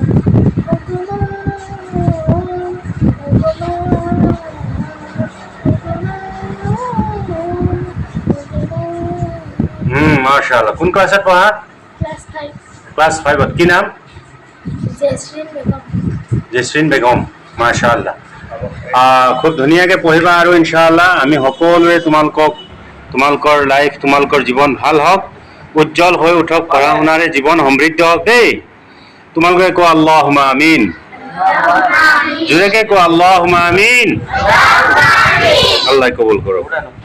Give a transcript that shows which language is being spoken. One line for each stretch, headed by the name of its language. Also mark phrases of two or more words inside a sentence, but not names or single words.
Assamese: মাশাআল্লাহ কোন ক্লাসত পঢ়া ক্লাস 5 কি নাম জেসরিন বেগম মাশাআল্লাহ খুব ধুনীয়াকে পঢ়িবা আৰু ইনশাআল্লাহ আমি সকলোৱে তোমালোকৰ লাইফ তোমালোকৰ জীৱন ভাল হওক উজ্জ্বল হৈ উঠক পঢ়া শুনাৰে জীৱন সমৃদ্ধ হওক দেই তোমালোকে কোৱা
Arabic: اللهم آمين
Assamese: জোৰেকে কোৱা
Arabic: اللهم آمين
Assamese: আল্লাহ কবুল কৰক